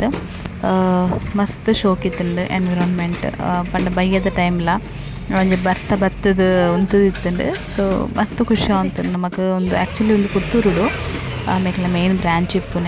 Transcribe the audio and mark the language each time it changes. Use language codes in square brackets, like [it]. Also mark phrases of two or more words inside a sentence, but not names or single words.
[tcy] ಮಸ್ತ್ ಶೋಕ್ ಇತ್ತುಂಡು ಎನ್ವಿರಾನ್ಮೆಂಟ್ ಪಂಡ ಬಯ್ಯದ ಟೈಮ್ಲ ಒಂಜಿ ಬರ್ಸ ಬತ್ತದ ಉಂತದಿತ್ತುಂಡು. ಸೊ ಮಸ್ತ್ ಖುಷಿ ಆಗುಂಟು ನಮಕ್ ಒಂದು ಆ್ಯಕ್ಚುಲಿ ಒಂದು ಪುತ್ತೂರುಡು ಆಮೇಲೆ [en] main branch [tcy] ಇಪ್ಪುನೆ.